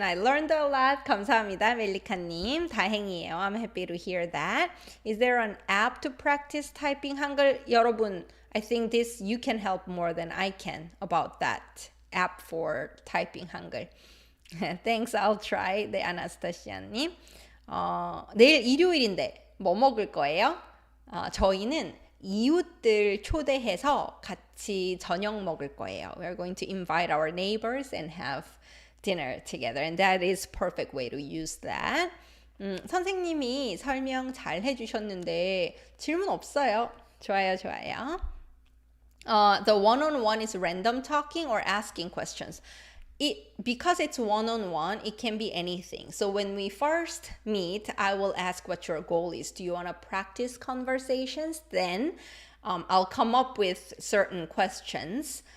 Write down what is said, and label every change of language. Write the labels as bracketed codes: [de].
[en] I learned a lot. [ko] 감사합니다, 멜리카님. 다행이에요. [en] I'm happy to hear that. Is there an app to practice typing 한글? 여러분, I think you can help more than I can about that app for typing 한글. Thanks, I'll try. [ko] 네, 아나스타시아님. 내일 일요일인데 뭐 먹을 거예요? 저희는 이웃들 초대해서 같이 저녁 먹을 거예요. [en] We're going to invite our neighbors and have dinner together. And that is perfect way to use that. [ko] 선생님이 설명 잘 해주셨는데 질문 없어요. 좋아요, 좋아요. [en] The one-on-one is random talking or asking questions. Because it's one-on-one, it can be anything. So when we first meet, I will ask what your goal is. Do you want to practice conversations? Then I'll come up with certain questions.